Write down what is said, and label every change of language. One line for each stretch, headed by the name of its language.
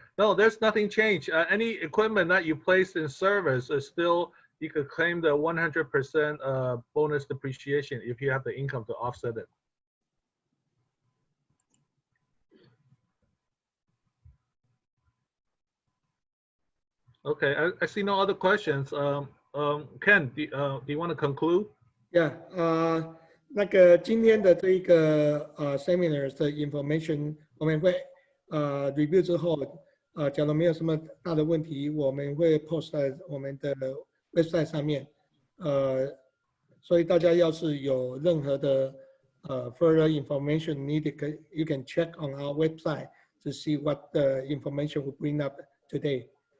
English: No, there's nothing changed. Any equipment that you place in service is still, you could claim the 100% bonus depreciation if you have the income to offset it. Okay, I see no other questions. Ken, do you want to conclude?
Chinese: Yeah, 那个今天的这一个seminar 的 information 我们会review 之后，假如没有什么大的问题，我们会 post 在我们的 website 上面。
English: 所以大家要是有任何的 further information needed, you can check on our website to see what the information we bring up today.